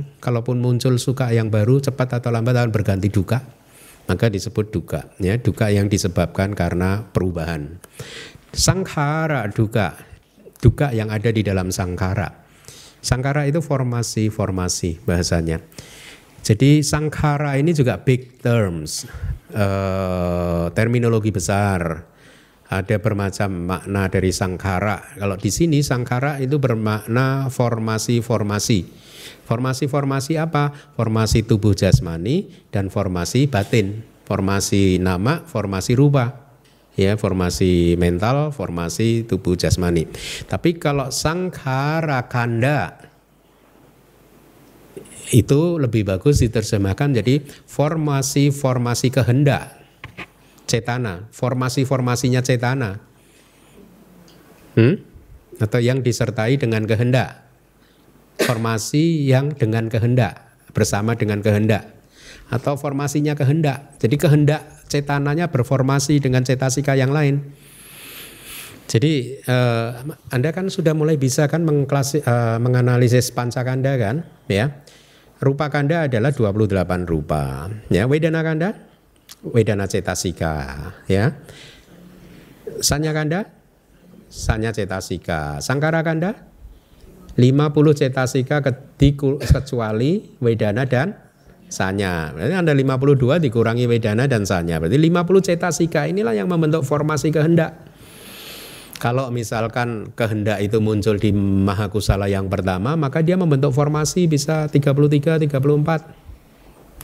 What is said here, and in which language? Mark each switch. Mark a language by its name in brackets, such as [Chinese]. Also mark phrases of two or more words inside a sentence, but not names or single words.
[Indonesian] Kalaupun muncul suka yang baru, cepat atau lambat akan berganti duka, maka disebut duka, ya, duka yang disebabkan karena perubahan. [Pali] Sankhara duka, [Indonesian] duka yang ada di dalam sangkara. Sangkara itu formasi bahasanya. Jadi sangkara ini juga [English] big terms, [Indonesian] terminologi besar. Ada bermacam makna dari sangkara. Kalau di sini sangkara itu bermakna formasi-formasi. Formasi-formasi apa? Formasi tubuh jasmani dan formasi batin. Formasi nama, formasi rupa. Ya, formasi mental, formasi tubuh jasmani. Tapi kalau [Pali] sankhara kanda [Indonesian] itu lebih bagus diterjemahkan jadi formasi-formasi kehendak. Cetana, formasi-formasinya cetana. Atau yang disertai dengan kehendak. Formasi yang dengan kehendak, bersama dengan kehendak, atau formasinya kehendak. Jadi kehendak cetananya berformasi dengan cetasika yang lain. Jadi Anda kan sudah mulai bisa kan menganalisis pancakanda kan, ya. [Pali] Rupa kanda [Indonesian] adalah 28 rupa, ya. [Pali] Vedana kanda, vedana cetasika, [Indonesian] ya. [Pali] Sanya kanda, sanya cetasika. Sangkara kanda [Indonesian] 50 cetasika kecuali vedana dan sanya. Berarti Anda 52 dikurangi vedana dan sanya. Berarti 50 cetasika inilah yang membentuk formasi kehendak. Kalau misalkan kehendak itu muncul di mahakusala yang pertama, maka dia membentuk formasi bisa 33, 34.